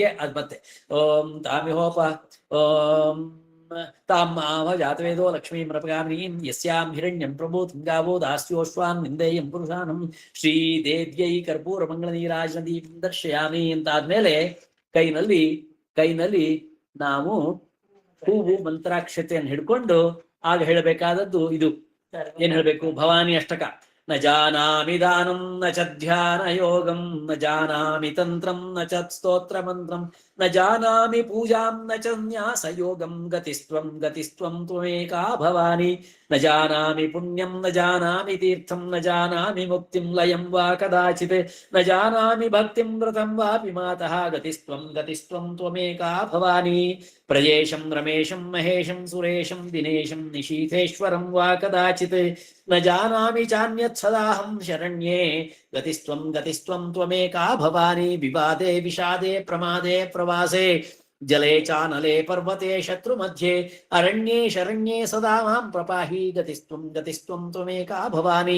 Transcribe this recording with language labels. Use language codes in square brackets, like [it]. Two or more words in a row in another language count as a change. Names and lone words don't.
[kn] ಅದ್ ಮತ್ತೆ [sa] ಓಂ ತಾಮಿಹೋಪ ಓಂ ತಾಂ ಜಾತವೇದೋ ಲಕ್ಷ್ಮೀಂ ರಪಗಾಮಿನೀಂ ಯಸ್ಯಾಂ ಹಿರಣ್ಯಂ ಪ್ರಭೂತಿಂ ಗಾವೋ ದಾಸ್ಯೋಶ್ವಾನ್ ನಿಂದೇಯಂ ಪುರುಷಾನಂ ಶ್ರೀದೇವ್ಯೈ ಕರ್ಪೂರ ಮಂಗಳ ನೀರಾಜನದೀಂ ದರ್ಶಯಾಮಿ [kn] ಅಂತಾದ್ಮೇಲೆ ಕೈನಲ್ಲಿ ನಾವು ಹೂವು ಮಂತ್ರಾಕ್ಷತೆಯನ್ನು ಹಿಡ್ಕೊಂಡು ಆಗ ಹೇಳಬೇಕಾದದ್ದು ಇದು. ಏನ್ ಹೇಳ್ಬೇಕು? ಭವಾನಿ ಅಷ್ಟಕ. [sa] ನ ಜಾನಾಮಿ ದಾನಂ ನ ಚ ಧ್ಯಾನ ಯೋಗಂ ನ ಜಾನಾಮಿ ತಂತ್ರಂ ನ ಚ ಸ್ತೋತ್ರ ಮಂತ್ರಂ ನ ಜಾನಾಮಿ ಪೂಜಾಂ ನ ಚ ನ್ಯಾಸ ಯೋಗಂ ಗತಿಸ್ತ್ವಂ ತ್ವಮೇಕಾ ಭವಾನಿ. ನ ಜಾನಾಮಿ ಪುಣ್ಯಂ ನ ಜಾನಾಮಿ ತೀರ್ಥಂ ನ ಜಾನಾಮಿ ಮುಕ್ತಿಂ ಲಯಂ ವಾ ಕದಾಚಿತ್ ನ ಜಾನಾಮಿ ಭಕ್ತಿಂ ವ್ರತಂ ವಾಪಿ ಮಾತಃ ಗತಿಸ್ತ್ವಂ ತ್ವಮೇಕಾ ಭವಾನಿ. ಪ್ರಜೇಶಂ ರಮೇಶಂ ಮಹೇಶಂ ಸುರೇಶಂ ದಿನೇಶಂ ನಿಶೀಥೇಶ್ವರಂ ವಾ ಕದಾಚಿತ್ ನ ಜಾನಾಮಿ ಚಾನ್ಯತ್ ಸದಾಹಂ ಶರಣ್ಯೇ ಗತಿಸ್ತ್ವಂ ತ್ವಮೇಕಾ ಭವಾನಿ. ವಿವಾದೆ ವಿಷಾದೆ ಪ್ರಮಾದೆ ಪ್ರವಾಸೆ ಜಲೆ ಚಾನಲೆ ಪರ್ವತೆ ಶತ್ರು ಮಧ್ಯೆ ಅರಣ್ಯೇ ಶರಣ್ಯೇ ಸದಾ ಮಾಂ ಪ್ರಪಾಹಿ ಗತಿಸ್ತ್ವಂ ತ್ವಮೇಕಾ ಭವಾನಿ.